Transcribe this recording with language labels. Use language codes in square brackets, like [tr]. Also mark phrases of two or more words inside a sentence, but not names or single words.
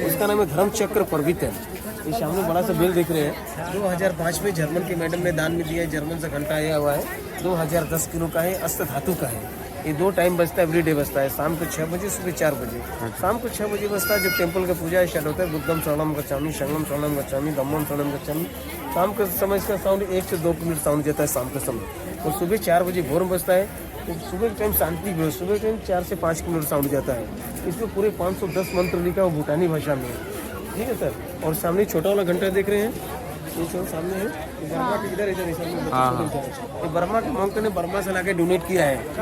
[hi] उसका नाम है धर्म चक्र प्रवृत्त है। ये सामने बड़ा सा बेल देख रहे हैं, 2005 में जर्मन के मैडम ने दान में दिया है। जर्मन से घंटा आया हुआ है, 2010 किलो का है, अष्ट धातु का है। ये 2 टाइम बजता है, एवरीडे बजता है, शाम को 6 बजे, सुबह 4 बजे। शाम को 6 बजे बजता है जब टेम्पल का पूजा स्टार्ट होता है। [pi] बुद्धम शरणम गच्छामि, शंगम शरणम गच्छामि, धम्मम शरणम गच्छामि। [hi] शाम के समय इसका साउंड 1 से 2 मिनट साउंड जाता है शाम के समय। और सुबह 4 बजे भोर में बजता है। तो सुबह के टाइम शांति भी हो, सुबह के टाइम 4 से 5 मिनट साउंड जाता है। इसमें पूरे 510 मंत्र लिखा है, भूटानी भाषा में, ठीक है सर। और सामने छोटा वाला घंटा देख रहे हैं, ये जो सामने है, बर्मा के इधर ये बर्मा के मंत्र ने बर्मा से लाके डोनेट किया है।